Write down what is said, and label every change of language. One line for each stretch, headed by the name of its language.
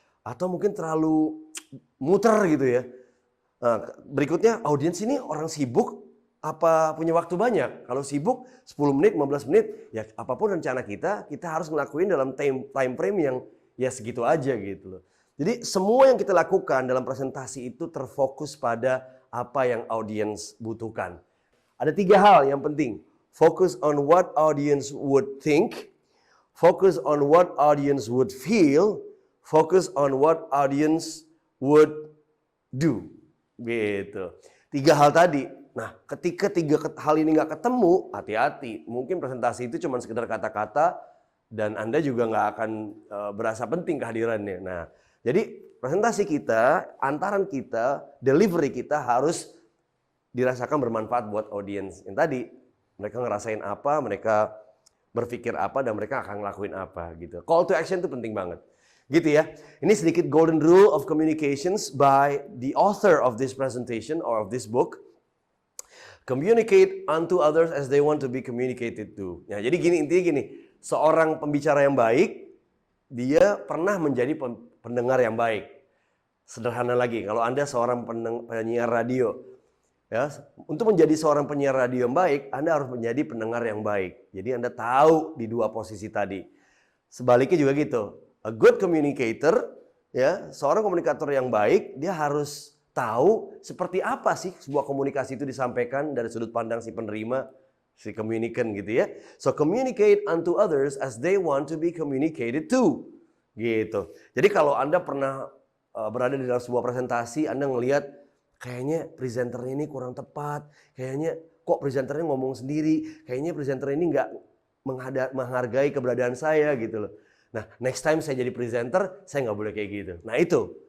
Indonesian: Atau mungkin terlalu muter gitu ya? Nah, berikutnya, audiens ini orang sibuk apa punya waktu banyak? Kalau sibuk 10 menit, 15 menit, ya apapun rencana kita harus ngelakuin dalam time frame yang ya segitu aja gitu loh. Jadi semua yang kita lakukan dalam presentasi itu terfokus pada apa yang audiens butuhkan. Ada 3 hal yang penting.
English: Focus on what audience would think, focus on what audience would feel, focus on what audience would do.
Indonesian: Gitu. 3 hal tadi. Nah, ketika 3 hal ini nggak ketemu, hati-hati. Mungkin presentasi itu cuma sekedar kata-kata dan Anda juga nggak akan berasa penting kehadirannya. Nah, jadi presentasi kita, antaran kita, delivery kita harus dirasakan bermanfaat buat audiens. Yang tadi, mereka ngerasain apa, mereka berpikir apa, dan mereka akan ngelakuin apa gitu. Call to action itu penting banget. Gitu ya. Ini sedikit
English: golden rule of communications by the author of this presentation or of this book. Communicate unto others as they want to be communicated to.
Indonesian: Ya, jadi intinya gini, seorang pembicara yang baik, dia pernah menjadi pendengar yang baik. Sederhana lagi, kalau Anda seorang penyiar radio, ya, untuk menjadi seorang penyiar radio yang baik, Anda harus menjadi pendengar yang baik. Jadi Anda tahu di 2 posisi tadi. Sebaliknya juga gitu.
English: A good communicator,
Indonesian: ya, seorang komunikator yang baik, dia harus tahu seperti apa sih sebuah komunikasi itu disampaikan dari sudut pandang si penerima, si communicant gitu ya.
English: So communicate unto others as they want to be communicated to.
Indonesian: Gitu. Jadi kalau Anda pernah berada di dalam sebuah presentasi, Anda ngelihat kayaknya presenternya ini kurang tepat, kayaknya kok presenternya ngomong sendiri, kayaknya presenter ini nggak menghargai keberadaan saya gitu loh. Nah,
English: next time
Indonesian: saya jadi presenter, saya nggak boleh kayak gitu. Nah, itu.